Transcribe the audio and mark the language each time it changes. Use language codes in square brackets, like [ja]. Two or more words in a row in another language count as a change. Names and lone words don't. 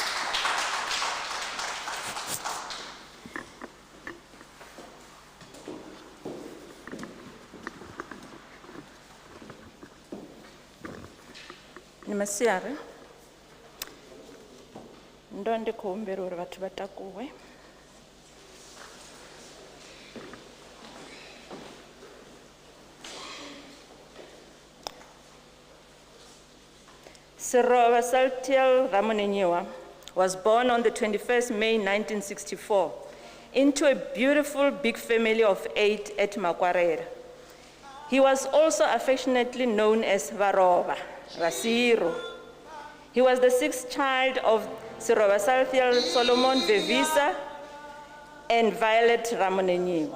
[ve] Masiare, ndo ndi khou humbela uri vhathu vha takuwe. [en] Seroba Salthiel Ramunenyiwa was born on the 21st May 1964 into a beautiful big family of 8 at Makwarera. He was also affectionately known as Varoba, Rasiro. He was the 6th child of Seroba Salthiel, Solomon Vevisa, and Violet Ramunenyiwa.